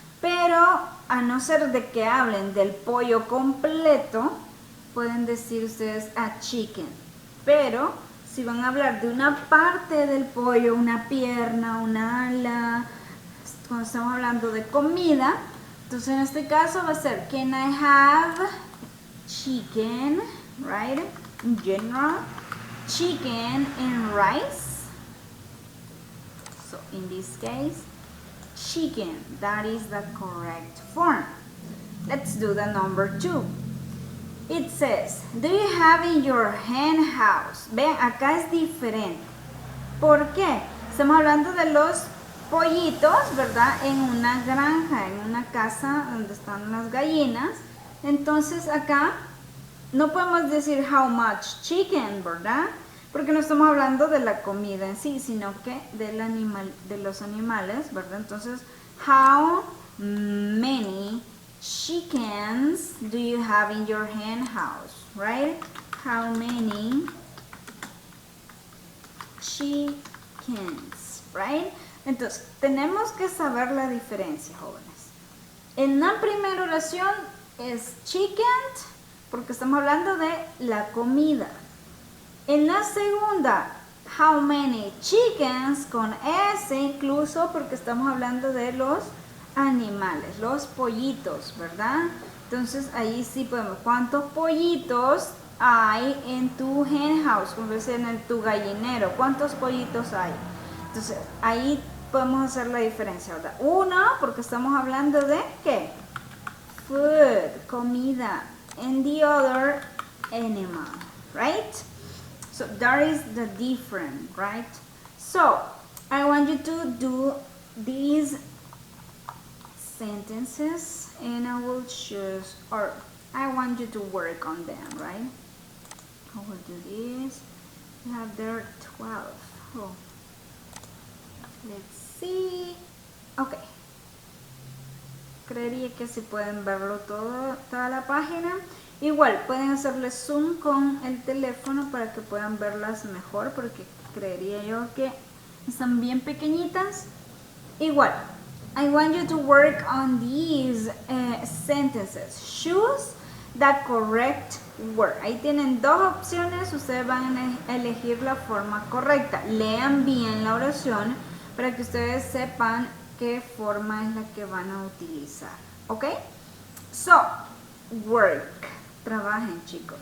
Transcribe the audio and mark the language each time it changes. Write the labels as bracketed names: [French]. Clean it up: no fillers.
[Spanish] Pero a no ser de que hablen del pollo completo, pueden decir ustedes [English] a chicken. [Spanish] Pero Si van a hablar de una parte del pollo, una pierna, una ala, cuando estamos hablando de comida, entonces en este caso va a ser [English] can I have chicken, right? In general, chicken and rice. So in this case, chicken, that is the correct form. Let's do the number 2. It says, do you have in your hen house? [Spanish] Ven, acá es diferente. ¿Por qué? Estamos hablando de los pollitos, ¿verdad? En una granja, en una casa donde están las gallinas. Entonces acá no podemos decir [English] how much chicken, [Spanish] ¿verdad? Porque no estamos hablando de la comida en sí, sino que del animal, de los animales, ¿verdad? Entonces, how many chickens do you have in your hen house, right? How many chickens, right? Entonces, tenemos que saber la diferencia, jóvenes. En la primera oración es chicken, porque estamos hablando de la comida. En la segunda, [English] how many chickens, [Spanish] con S incluso, porque estamos hablando de los animales, los pollitos, ¿verdad? Entonces ahí sí podemos, ¿cuántos pollitos hay en tu hen house? Como decir, en tu gallinero, ¿cuántos pollitos hay? Entonces ahí podemos hacer la diferencia, ¿verdad? Uno, porque estamos hablando de ¿qué? [English] Food, [Spanish] comida, [English] and the other, animal, right? So that is the difference, right? So I want you to do these sentences and I will choose, or I want you to work on them, right? I will do this. You have there 12. Oh. Let's see. Okay. [Spanish] Creería que si pueden verlo todo, toda la página. Igual pueden hacerle zoom con el teléfono para que puedan verlas mejor, porque creería yo que están bien pequeñitas. [English] Igual, I want you to work on these sentences. Choose the correct word. [Spanish] Ahí tienen dos opciones, ustedes van a elegir la forma correcta. Lean bien la oración para que ustedes sepan qué forma es la que van a utilizar. ¿Ok? [English] So, work. [Spanish] Trabajen, chicos.